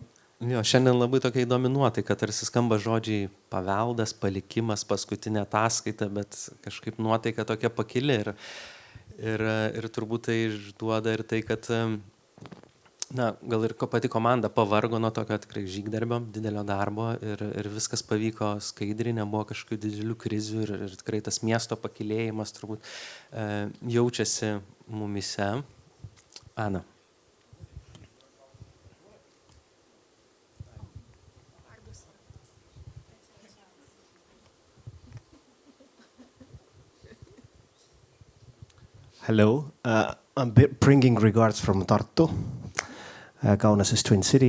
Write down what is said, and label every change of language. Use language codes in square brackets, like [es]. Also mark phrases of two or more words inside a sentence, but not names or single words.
[lt] Jo, šiandien labai tokia įdomi nuotaika, tarsi skamba žodžiai paveldas, palikimas, paskutinė ataskaita, bet kažkaip nuotaika tokia pakili ir turbūt tai išduoda ir tai, kad gal ir pati komanda pavargo nuo tokio tikrai žygdarbio, didelio darbo ir viskas pavyko skaidriai, nebuvo kažkokių didelių krizių ir tikrai tas miesto pakilėjimas turbūt jaučiasi mumise. Ana. [en] Hello, I'm bringing regards from Tartu, Kaunas's twin city.